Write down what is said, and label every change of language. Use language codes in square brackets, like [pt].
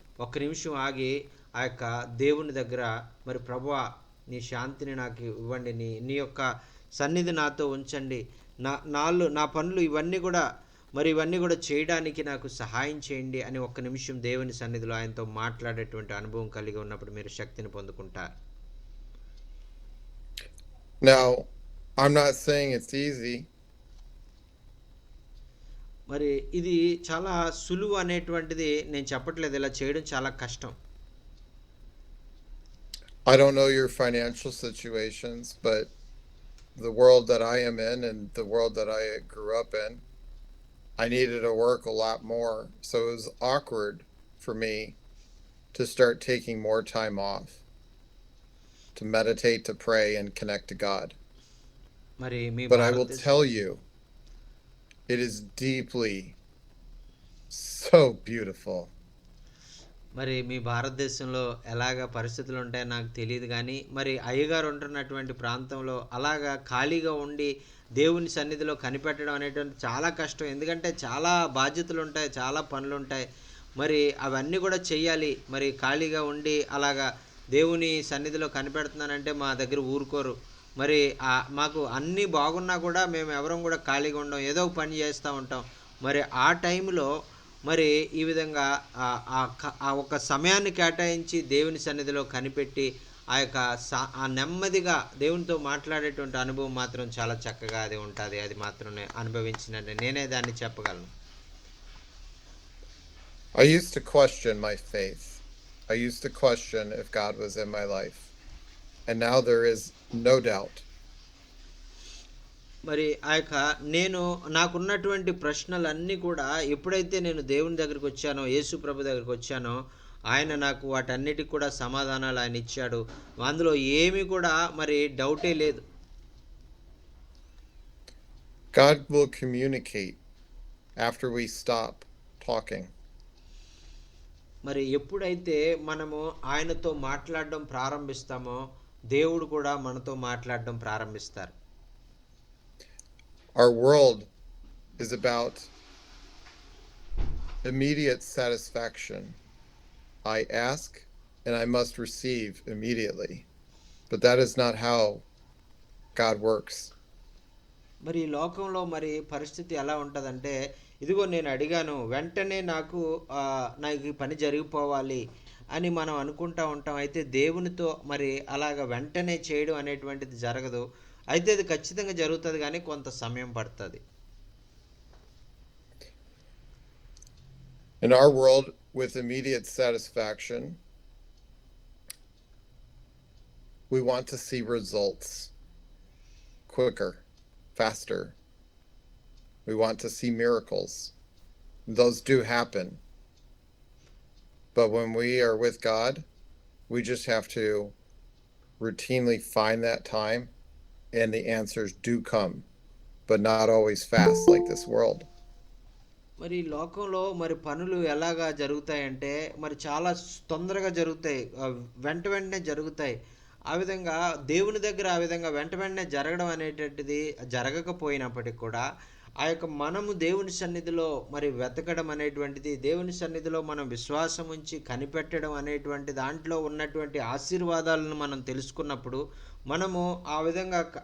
[te] ఒక్క నిమిషం ఆగి ఆ యొక్క దేవుని దగ్గర మరి ప్రభువా నీ శాంతిని నాకు ఇవ్వండి, నీ యొక్క సన్నిధి నాతో ఉంచండి, నా పనులు ఇవన్నీ కూడా చేయడానికి నాకు సహాయం చేయండి అని ఒక్క నిమిషం దేవుని సన్నిధిలో ఆయనతో మాట్లాడేటువంటి అనుభవం కలిగి ఉన్నప్పుడు మీరు శక్తిని పొందుకుంటారు. [en] Now, I'm not saying it's easy. [te] మరి ఇది చాలా సులువు అనేటువంటిది నేను చెప్పట్లేదు, ఇలా చేయడం చాలా కష్టం. [en] I don't know your financial situations, but the world that I am in and the world that I grew up in, I needed to work a lot more. So it was awkward for me to start taking more time off to meditate, to pray, and connect to God. [te] మరి మీ [en] But I will tell you, it is deeply so beautiful. [te] మరి మీ భారతదేశంలో ఎలాగ పరిస్థితులు ఉంటాయో నాకు తెలియదు కానీ, మరి అయ్యగారు ఉంటున్నటువంటి ప్రాంతంలో అలాగా ఖాళీగా ఉండి దేవుని సన్నిధిలో కనిపెట్టడం అనేటువంటి చాలా కష్టం. ఎందుకంటే చాలా బాధ్యతలు ఉంటాయి, చాలా పనులు ఉంటాయి. మరి అవన్నీ కూడా చెయ్యాలి. మరి ఖాళీగా ఉండి అలాగా దేవుని సన్నిధిలో కనిపెడుతున్నానంటే మా దగ్గర ఊరుకోరు. మరి మాకు అన్నీ బాగున్నా కూడా మేము ఎవరం కూడా ఖాళీగా ఉండం, ఏదో ఒక పని చేస్తూ ఉంటాం. మరి ఆ టైంలో మరి ఈ విధంగా ఆ ఒక సమయాన్ని కేటాయించి దేవుని సన్నిధిలో కనిపెట్టి ఆ యొక్క నెమ్మదిగా దేవునితో మాట్లాడేటువంటి అనుభవం మాత్రం చాలా చక్కగా అది ఉంటుంది. అది మాత్రం అనుభవించినట్టు నేనే దాన్ని చెప్పగలను. [en] I used to question my faith. I used to question if God was in my life. And now there is no doubt. [te] మరి ఆ యొక్క నాకున్నటువంటి ప్రశ్నలన్నీ కూడా ఎప్పుడైతే నేను దేవుని దగ్గరికి వచ్చానో, యేసు ప్రభు దగ్గరికి వచ్చానో, ఆయన నాకు వాటన్నిటికి కూడా సమాధానాలు ఆయన ఇచ్చాడు. అందులో ఏమీ కూడా మరి డౌటే లేదు. [en] God will communicate after we stop talking. [te] మరి ఎప్పుడైతే మనము ఆయనతో మాట్లాడడం ప్రారంభిస్తామో, దేవుడు కూడా మనతో మాట్లాడడం ప్రారంభిస్తారు. [en] Our world is about immediate satisfaction. I ask and I must receive immediately. But that is not how God works. [te] మరి ఈ లోకంలో మరి పరిస్థితి ఎలా ఉంటుందంటే, ఇదిగో నేను అడిగాను వెంటనే నాకు ఈ పని జరిగిపోవాలి అని మనం అనుకుంటా ఉంటాం. అయితే దేవునితో మరి అలాగ వెంటనే చేయడం అనేటువంటిది జరగదు. అయితే అది ఖచ్చితంగా జరుగుతుంది కానీ కొంత సమయం పడుతుంది. [en] In our world with immediate satisfaction, we want to see results. quicker, faster. We want to see miracles. Those do happen. But when we are with God, we just have to routinely find that time, and the answers do come, but not always fast like this world. [te] మరి ఈ లోకంలో మరి పనులు ఎలాగా జరుగుతాయంటే మరి చాలా తొందరగా జరుగుతాయి. వెంట వెంటనే జరుగుతాయి. ఆ విధంగా దేవుని దగ్గర ఆ విధంగా వెంట వెంటనే జరగడం అనేటటువంటిది జరగకపోయినప్పటికి కూడా ఆ యొక్క మనము దేవుని సన్నిధిలో మరి వెతకడం అనేటువంటిది, దేవుని సన్నిధిలో మనం విశ్వాసం ఉంచి కనిపెట్టడం అనేటువంటి దాంట్లో ఉన్నటువంటి ఆశీర్వాదాలను మనం తెలుసుకున్నప్పుడు మనము ఆ విధంగా